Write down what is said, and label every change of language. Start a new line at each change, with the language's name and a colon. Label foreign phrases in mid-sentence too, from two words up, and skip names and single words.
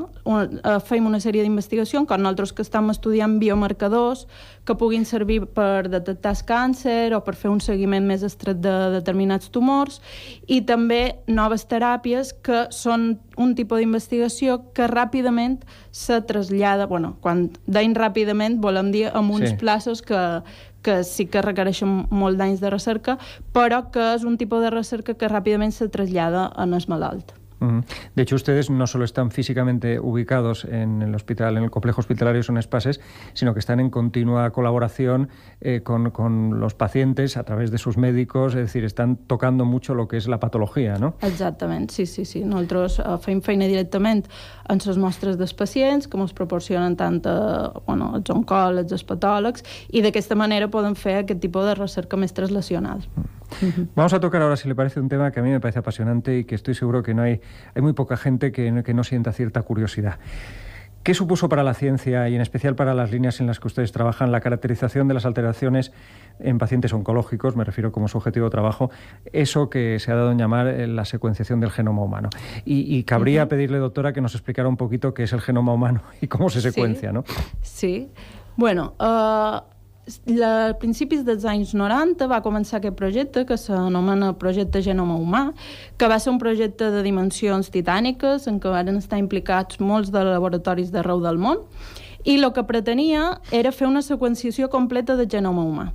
Catalan: Fem una sèrie d'investigacions, com nosaltres que estem estudiant biomarcadors que puguin servir per detectar el càncer o per fer un seguiment més estret de determinats tumors, i també noves teràpies que són un tipus d'investigació que ràpidament se trasllada, quan deim ràpidament volem dir amb uns plaços que sí que requereixen molt d'anys de recerca, però que és un tipus de recerca que ràpidament se trasllada en el malalt.
Spanish: De hecho, ustedes no solo están físicamente ubicados en el hospital, en el complejo hospitalario Son Espases, sino que están en continua colaboración con los pacientes a través de sus médicos, es decir, están tocando mucho lo que es la patología, ¿no?
Catalan: Exactament, sí. Nosaltres fem feina directament en les mostres dels pacients, que ens proporcionen tant els oncòlegs, els patòlegs, i d'aquesta manera podem fer aquest tipus de recerca més translacional.
Spanish: Vamos a tocar ahora, si le parece, un tema que a mí me parece apasionante y que estoy seguro que hay muy poca gente que no sienta cierta curiosidad. ¿Qué supuso para la ciencia y en especial para las líneas en las que ustedes trabajan la caracterización de las alteraciones en pacientes oncológicos, me refiero como su objetivo de trabajo, eso que se ha dado en llamar la secuenciación del genoma humano? Y cabría pedirle, doctora, que nos explicara un poquito qué es el genoma humano y cómo se secuencia, ¿no? Sí.
Catalan: A principis dels anys 90 va començar aquest projecte que s'anomena Projecte Genoma Humà, que va ser un projecte de dimensions titàniques en què van estar implicats molts de laboratoris d'arreu del món, i el que pretenia era fer una seqüenciació completa del genoma humà.